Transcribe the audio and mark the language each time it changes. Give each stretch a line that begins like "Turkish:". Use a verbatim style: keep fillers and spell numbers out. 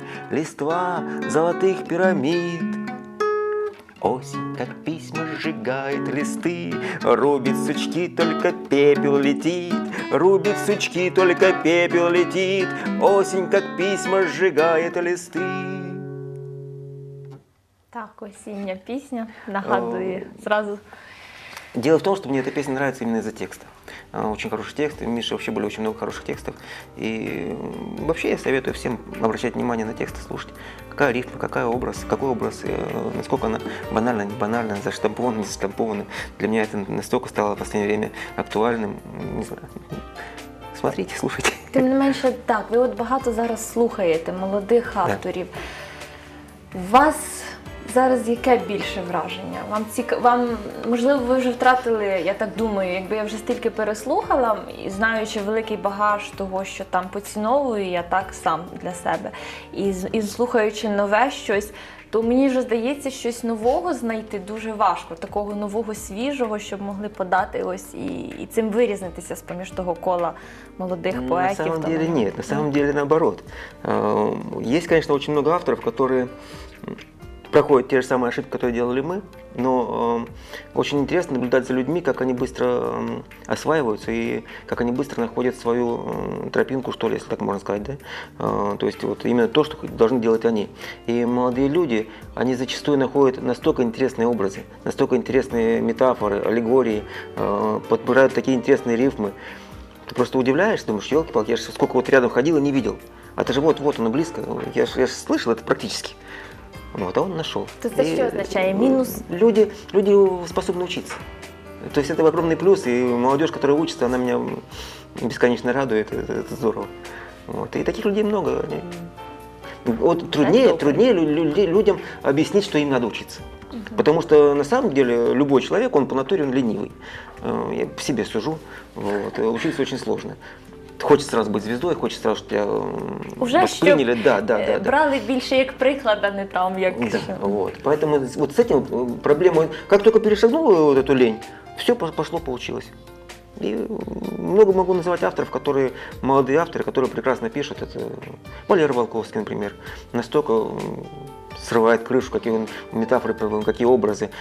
Russian: Листва золотых пирамид. Осень, как письма, сжигает листы, рубит сучки, только пепел летит, рубит сучки, только пепел летит. Осень, как письма, сжигает листы.
Ukrainian: Так, осіння пісня нагадує зразу.
Russian: Дело в том, что мне эта песня нравится именно из-за текста. А, Очень хороший текст. У Миши вообще были очень много хороших текстов. И м, вообще я советую всем обращать внимание на тексты, слушать. Какая рифма, какая образ, какой образ, э, насколько она банальна, не банальна, заштампована, не заштампована. Для меня это настолько стало в последнее время актуальным. М, Не знаю. Смотрите, слушайте.
Ukrainian: Тим не менше, так, ви от багато зараз слухаєте молодих авторів. У вас зараз яке більше враження? Вам цік... вам можливо, ви вже втратили, я так думаю, якби я вже стільки переслухала, і знаючи великий багаж того, що там поціновую, я так сам для себе. І, з- і слухаючи нове щось, то мені вже здається, щось нового знайти дуже важко, такого нового, свіжого, щоб могли подати ось і, і цим вирізнитися з поміж того кола молодих
Russian: На
Ukrainian: поетів.
Russian: самом
Ukrainian: та
Russian: деле
Ukrainian: молодих.
Russian: нет, на самом деле наоборот. Э, Есть, конечно, очень много авторов, которые м, проходят те же самые ошибки, которые делали мы, но э, очень интересно наблюдать за людьми, как они быстро м, осваиваются и как они быстро находят свою м, тропинку, что ли, если так можно сказать, да? Э, То есть вот именно то, что должны делать они. И молодые люди, они зачастую находят настолько интересные образы, настолько интересные метафоры, аллегории, э, подбирают такие интересные рифмы. Ты просто удивляешься, думаешь, елки-палки, я же сколько вот рядом ходил и не видел. А ты же вот, вот оно близко, я же, я ж слышал это практически. Вот, а он нашел. То это что означает? Минус? Люди, люди способны учиться. То есть это огромный плюс, и молодежь, которая учится, она меня бесконечно радует, это, это здорово. Вот. И таких людей много. Вот труднее, труднее людям объяснить, что им надо учиться. Угу. Потому что на самом деле любой человек, он по натуре, он ленивый. Я по себе сужу, вот. Учиться очень сложно.
Ukrainian: Хочеться сразу бути звіздою, хочеться сразу, щоб
Russian: уже восприняли.
Ukrainian: Щоб
Russian: да, да, да, да.
Ukrainian: брали більше як приклад, а не там як...
Russian: Да, вот. Поэтому вот с этим проблема, как только перешагнула вот эту лень, все пошло, получилось. И много могу называть авторов, которые, молодые авторы, которые прекрасно пишут. Это Валера Волковский, например, настолько срывает крышу, какие он метафоры, какие образы.